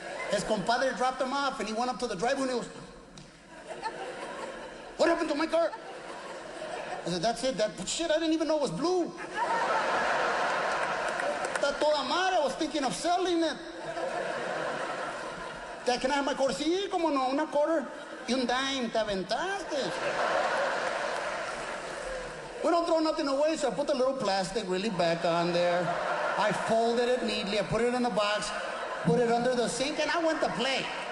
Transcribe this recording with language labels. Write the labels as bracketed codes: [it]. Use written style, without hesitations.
[en] His compadre dropped him off, and he went up to the driveway, and he was, what happened to my car? I said, that's it. But shit, I didn't even know it was blue. [es] Está toda madre. [en] I was thinking of selling it. Dad, can I have my quarter? [es] Sí, como no, una quarter y un dime. Te aventaste. [en] We don't throw nothing away, so I put the little plastic really back on there. I folded it neatly. I put it in the box, put it under the sink, and I went to play.